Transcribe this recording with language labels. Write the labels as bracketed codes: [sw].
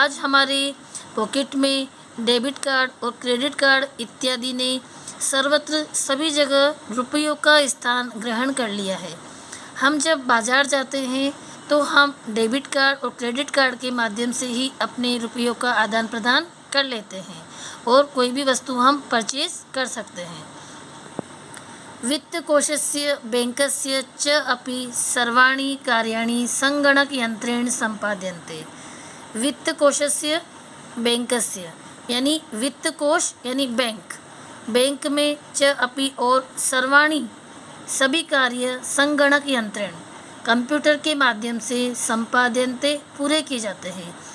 [hi] आज हमारे पॉकेट में डेबिट कार्ड और क्रेडिट कार्ड इत्यादि ने सर्वत्र सभी जगह रुपयों का स्थान ग्रहण कर लिया है। हम जब बाज़ार जाते हैं तो हम डेबिट कार्ड और क्रेडिट कार्ड के माध्यम से ही अपने रुपयों का आदान प्रदान कर लेते हैं और कोई भी वस्तु हम परचेज कर सकते हैं। [sa] वित्तकोशस्य बैंकस्य च अपि सर्वाणि कार्याणि संगणकयंत्रेण सम्पाद्यन्ते। वित्तकोशस्य बैंकस्य [hi] यानी वित्तकोश यानी बैंक में [sa] च अपि [hi] और [sa] सर्वाणि [hi] सभी कार्य [sa] संगणक यंत्रेण [hi] कंप्यूटर के माध्यम से [sa] संपाद्यन्ते [hi] पूरे किए जाते हैं।